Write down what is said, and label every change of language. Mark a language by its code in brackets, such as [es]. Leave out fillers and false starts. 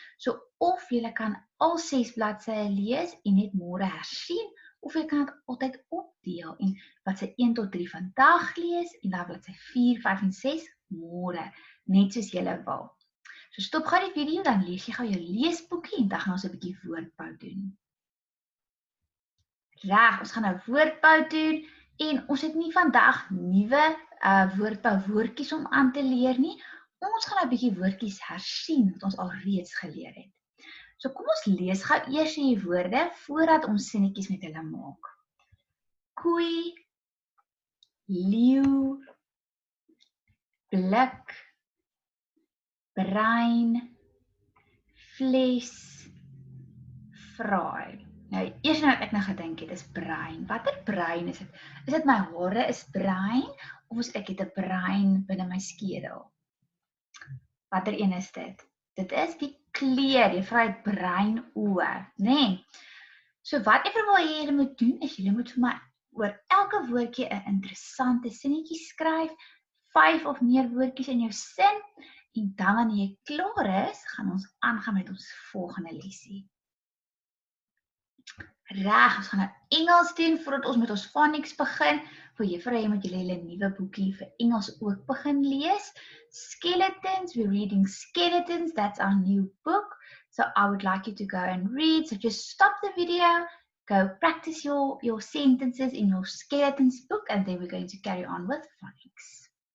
[af] So of julle kan al 6 bladsye lees en net môre hersien, of jy kan dit altyd opdeel en bladsy 1 tot 3 vandag lees en dan bladsy 4, 5 en 6 môre, net soos julle wil. So stop gou die video, dan lees jy gou jou leesboekie en dan gaan ons 'n bietjie woordbou doen. Reg, ons gaan nou woordbou doen en ons het nie vandag nuwe woordbou woordjies om aan te leer nie. Ons gaan 'n bietjie woordjies hersien wat ons al reeds geleer het. So kom ons lees gou eers die woorde voordat ons sinnetjies met hulle maak. Koei, leeu, blik, brein, vlees, vraai. Nou, eers nou ek nou gedink het, is brein. Watter brein is dit? Is dit my hare is brein, of is ek het 'n brein binne my skedel? Watter een is dit? Dit is die kleur, jy vra het brein oë, nee. So wat ek wil hê julle moet doen, is julle moet vir my oor elke woordjie 'n interessante sinnetjie skryf, 5 of meer woordjies in jou sin, en dan wanneer jy klaar is, gaan ons aangaan met ons volgende lesie. Reg, ons gaan nou Engels doen voordat ons met ons phonics begin. Vir juffrou jy moet julle 'n nuwe boekie vir Engels ook begin lees. [en] Skeletons, we're reading Skeletons, that's our new book. So I would like you to go and read. So just stop the video, go practice your sentences in your Skeletons book, and then we're going to carry on with phonics.